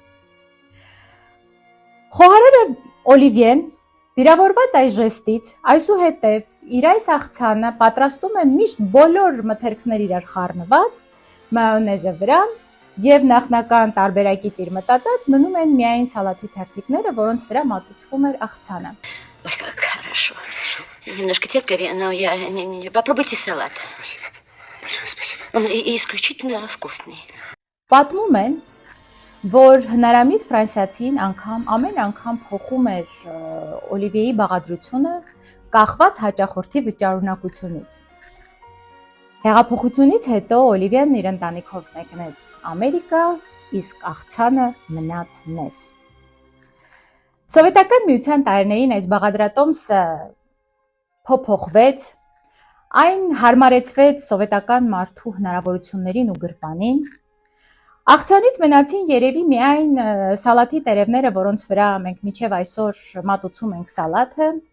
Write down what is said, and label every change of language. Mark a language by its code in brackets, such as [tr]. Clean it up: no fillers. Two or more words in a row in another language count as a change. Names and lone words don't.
[hy] Խոհարարը Օլիվիեն վիրավորված այս ժեստից այսուհետև իր այս աղցանը պատրաստում է միշտ բոլոր մթերքներ իրար խառնված, մայոնեզը վրան եւ նախնական տարբերակից իր մտածած մնում են միայն սալաթի թերթիկները, որոնց վրա մատուցվում էր աղցանը։ [ru] Ой, как хорошо. Немножко терпкое, но попробуйте салат. Спасибо. Большое спасибо. Он исключительно вкусный. [hy] Պատմում են, որ հնարամիտ ֆրանսիացին ամեն անգամ փոխում էր Օլիվիեի բաղադրությունը կախված հաճախորդի վճարունակությունից։ Հեղափոխությունից հետո Օլիվիան իր ընտանիքով մեկնեց Ամերիկա, իսկ աղցանը մնաց մեզ։ Սովետական միության տարիներին այս բաղադրատոմսը փոփոխվեց, այն հարմարեցվեց սովետական մարդու հնարավորություններին ու գրպանին։ Աղցանից մնացին երևի միայն սալաթի տերևները, որոնց վրա մենք մինչև այսօր մատուցում ենք սալաթը,